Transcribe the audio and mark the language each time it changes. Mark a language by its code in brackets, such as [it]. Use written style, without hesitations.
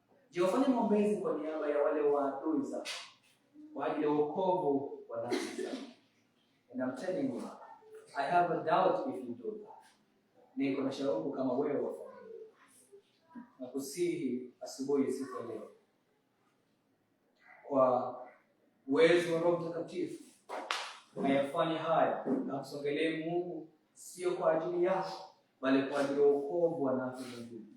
[sw] Je, wafanye maombezi kwa niaba ya wale waadui zako, kwa ajili ya wokovu wa nafsi zako? [en] And I'm telling you, I have a doubt if you do that. [sw] Niko na shauku kama wewe wafanye. Na kusihi asubuhi siku ya leo, kwa uwezo wa Roho Mtakatifu, ayafanye haya na kusongelee Mungu, sio kwa ajili yako, bali kwa ajili ya wokovu wa nafsi zako.